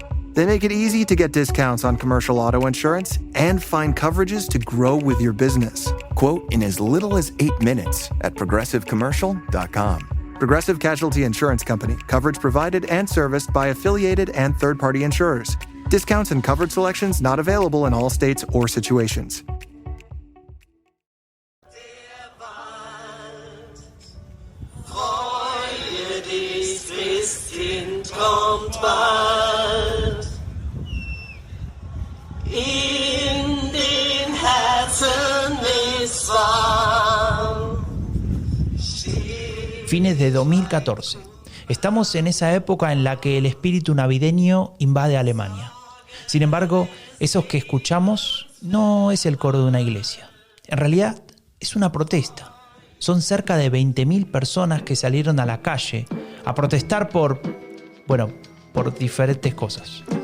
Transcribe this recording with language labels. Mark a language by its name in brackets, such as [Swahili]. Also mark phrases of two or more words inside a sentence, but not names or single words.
[English] They make it easy to get discounts on commercial auto insurance and find coverages to grow with your business. Quote in as little as 8 minutes at progressivecommercial.com. Progressive Casualty Insurance Company. Coverage provided and serviced by affiliated and third-party insurers. Discounts and coverage selections not available in all states or situations. [German] Kommt bald in den Herzen ist warm. [Spanish] Fines de 2014. Estamos en esa época en la que el espíritu navideño invade Alemania. Sin embargo, esos que escuchamos no es el coro de una iglesia. En realidad, es una protesta. Son cerca de 20.000 personas que salieron a la calle a protestar por diferentes cosas.